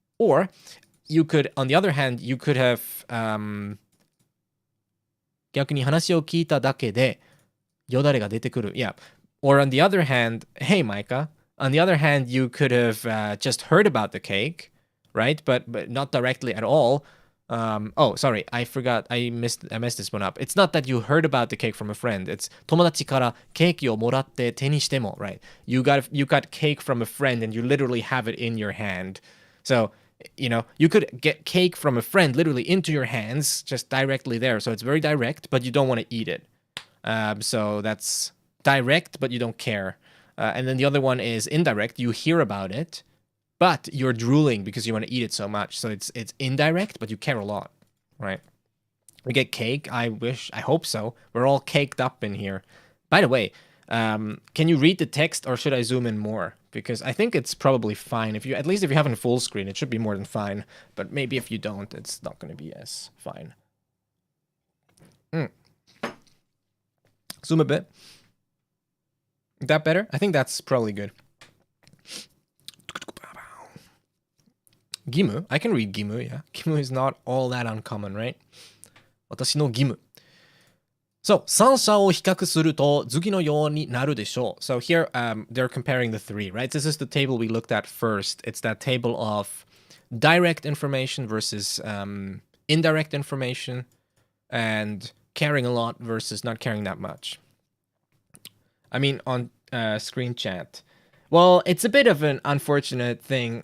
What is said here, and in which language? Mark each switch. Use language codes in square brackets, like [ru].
[en] Or you could, on the other hand, you could have [ja] 逆に話を聞いただけでよだれが出てくる. [en] Yeah. Or on the other hand, hey, Micah, on the other hand, you could have just heard about the cake, right? But not directly at all. Oh, sorry, I forgot. I messed this one up. It's not that you heard about the cake from a friend. It's [ja] 友達からケーキをもらって手にしても, [en] right? You got cake from a friend and you literally have it in your hand. So, you know, you could get cake from a friend literally into your hands, just directly there. So it's very direct, but you don't want to eat it. So that's direct, but you don't care. And then the other one is indirect. You hear about it, but you're drooling because you want to eat it so much. So it's indirect, but you care a lot, right? We get cake. I hope so. We're all caked up in here. By the way, Can you read the text or should I zoom in more? Because I think it's probably fine. If you, at least if you have it in full screen, it should be more than fine. But maybe if you don't, it's not going to be as fine. Zoom a bit. Is that better? I think that's probably good. Gimu? I can read Gimu, yeah. Gimu is not all that uncommon, right? [ja] 私の義務。 So, 三者を比較すると次のようになるでしょう。 [en] So here, they're comparing the three, right? This is the table we looked at first. It's that table of direct information versus indirect information and caring a lot versus not caring that much. I mean, on screen chat. Well, it's a bit of an unfortunate thing.